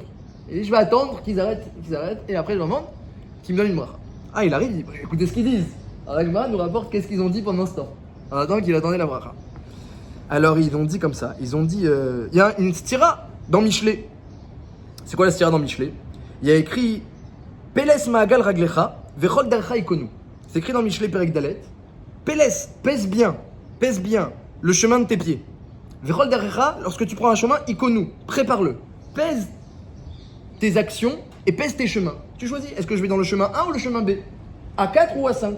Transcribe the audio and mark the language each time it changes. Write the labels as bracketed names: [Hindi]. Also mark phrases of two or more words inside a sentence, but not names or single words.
[French] Et je vais attendre qu'ils arrêtent, et après je leur demande qu'ils me donnent une bracha. Ah, il arrive, il dit, écoutez ce qu'ils disent. Alors la Gemara nous rapporte qu'est-ce qu'ils ont dit pendant ce temps, en attendant qu'il attendait la bracha. Alors ils ont dit comme ça, ils ont dit, il y a une stira dans Michelet. C'est quoi la stira dans Michelet? Il y a écrit, [Hebrew] פלס מעגל רגלך וכל דרכיך יכונו. [French] C'est écrit dans Michelet [Hebrew] פרק דלת. [French] Peles, pèse bien le chemin de tes pieds. [Hebrew] וכל דרכיך, [French] lorsque tu prends un chemin, ikonu, prépare-le. Pèse tes actions et pèse tes chemins. Tu choisis, est-ce que je vais dans le chemin A ou le chemin B? A4 ou A5?